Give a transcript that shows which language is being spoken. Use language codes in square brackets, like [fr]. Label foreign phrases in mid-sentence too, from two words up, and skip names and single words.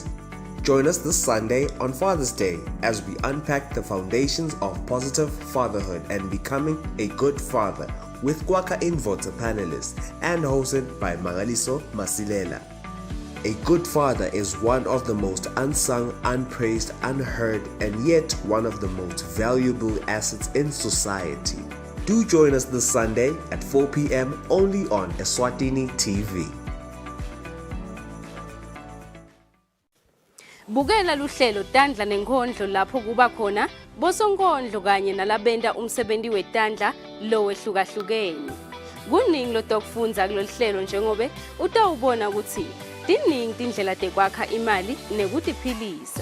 [en] Join us this Sunday on Father's Day as we unpack the foundations of positive fatherhood and becoming a good father with Kwaka Inverter panelists and hosted by Mangaliso Masilela. A good father is one of the most unsung, unpraised, unheard, and yet one of the most valuable assets in society. Do join us this Sunday at 4 p.m. only on Eswatini TV. [ss] Bukela luhlelo Tandla nenkondlo lapho kuba khona bosonkondlo kanye nalabenda umsebenzi wetandla lo wehlukahlukene. Kuningi lo dokufundza kulolu hlelo njengobe utawubona ukuthi tiningi tindlela tekwakha imali nekutiphilisa.